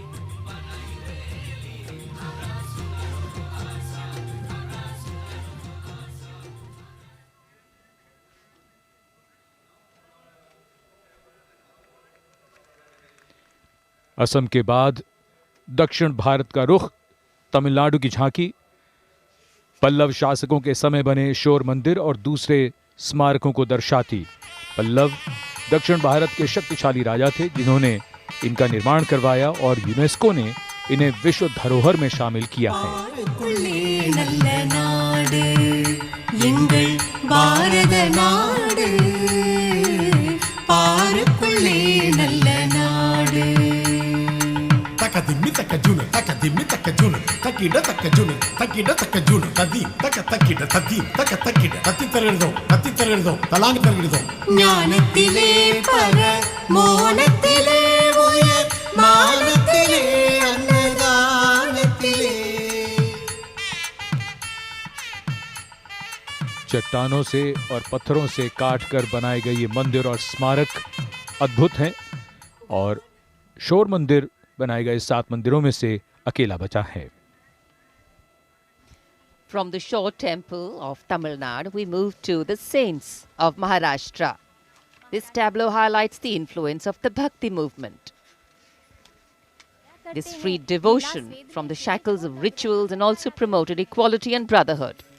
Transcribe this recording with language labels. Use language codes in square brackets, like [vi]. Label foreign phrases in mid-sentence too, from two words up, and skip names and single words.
[hi] असम के बाद दक्षिण भारत का रुख तमिलनाडु की झांकी पल्लव शासकों के समय बने शोर मंदिर और दूसरे स्मारकों को दर्शाती। पल्लव दक्षिण भारत के शक्तिशाली राजा थे जिन्होंने इनका निर्माण करवाया और यूनेस्को ने इन्हें विश्व धरोहर में शामिल किया है। Takadimi takajuna, takadimi takajuna, takida takajuna, takida takajuna, tadim, takida tadim, tati tarirdo, talang tarirdo. Jnanathile para, monathile voya, manathile annadanathile. चट्टानों से और पत्थरों से काटकर बनाए गए ये मंदिर और स्मारक अद्भुत हैं और शोर मंदिर बनाए गए 7 मंदिरों में से अकेला बचा है। [en] From the Shore Temple of Tamil Nadu, we move to the Saints of Maharashtra. This tableau highlights the influence of the Bhakti movement. This freed devotion from the shackles of rituals and also promoted equality and brotherhood.